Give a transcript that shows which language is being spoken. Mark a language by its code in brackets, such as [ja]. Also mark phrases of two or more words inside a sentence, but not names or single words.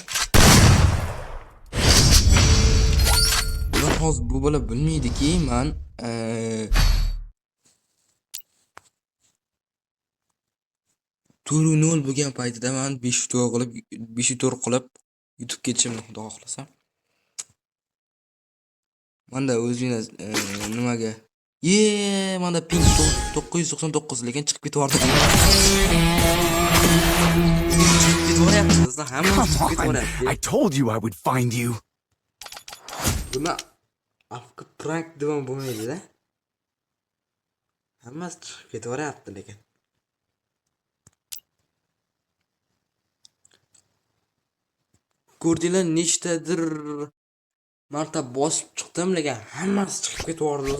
[uz] Hozir bu bola bilmaydiki, men 4-0 bo'lgan paytida men 5-4 qilib YouTube ketishimni xudo xohlasa. Manda o'zingiz nimaga? Manda ping 999 lekin chiqib ketyapti. Chiqib ketyapti do'stlar, hammasi chiqib [en] Come on. [uz] ketyapti. [en] I told you I would find you. [uz] Buni afka prank degan bo'lmaydi-da. Hammasi chiqib ketyapti lekin. Ko'rdinglar nechtadir marta bosib chiqdim lekin hammasi chiqib ketyapti do'stlar.